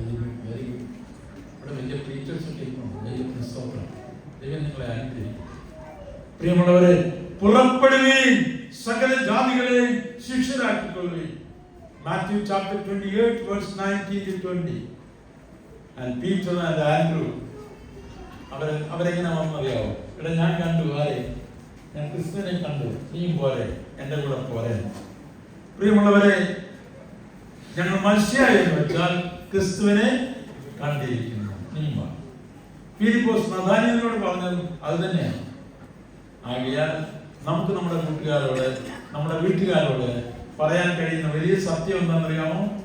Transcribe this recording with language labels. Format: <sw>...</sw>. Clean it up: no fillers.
<ml>ഇവിടെ വലിയ ടീച്ചേഴ്സ് ഒക്കെ ഇരിക്കുന്നു. ദൈവത്തിന് സ്തോത്രം. ദൈവം നിങ്ങളെ അനുഗ്രഹിക്കും. പ്രിയമുള്ളവരെ, പുറപ്പെടുകയും സകല ജാതികളെയും ശിഷ്യരാക്കിക്കൊള്ളുകയും.</ml> <en>Matthew chapter 28 verse 19 to 20. And Peter and Andrew</en> <ml>അവരെങ്ങനെ വന്നറിയാവോ? ഇവിടെ ഞാൻ കണ്ടു, ഞാൻ ക്രിസ്തുവിനെ കണ്ടു, നീയും പോരെ, എൻ്റെ കൂടെ പോരെ. പ്രിയമുള്ളവരെ, ഞങ്ങൾ മനുഷ്യായി എന്ന് വെച്ചാൽ ക്രിസ്തുവിനെ കണ്ടിരിക്കുന്നു, നീയും വാ. ഫിലിപ്പോസ് നഥാനിയേലിനോട് പറഞ്ഞത് അത് തന്നെയാണ്. ആകയാൽ നമുക്ക് നമ്മുടെ കൂട്ടുകാരോട്, നമ്മുടെ വീട്ടുകാരോട് പറയാൻ കഴിയുന്ന വലിയ സത്യം എന്താണെന്നറിയാമോ?</ml>